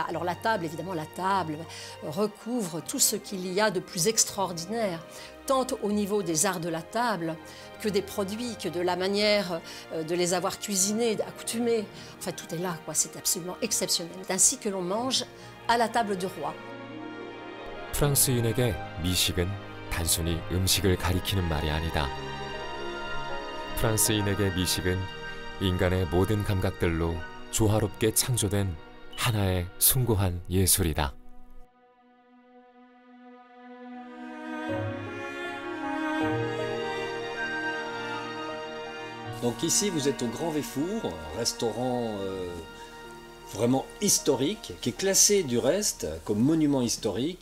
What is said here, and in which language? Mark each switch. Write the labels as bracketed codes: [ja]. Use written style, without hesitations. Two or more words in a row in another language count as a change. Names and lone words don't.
[fr] Alors la table, évidemment, la table recouvre tout ce qu'il y a de plus extraordinaire, tant au niveau des arts de la table que des produits, que de la manière de les avoir cuisinés, accoutumés. Enfin, tout est là, quoi. C'est absolument exceptionnel. C'est ainsi que l'on mange à la table du roi. [ko] 프랑스인에게 미식은 단순히 음식을 가리키는 말이 아니다. 프랑스인에게 미식은 인간의 모든 감각들로 조화롭게 창조된 하나의 숭고한 예술이다. [fr] Donc ici, vous êtes au Grand Véfour, un restaurant vraiment historique, qui est classé du reste comme monument historique.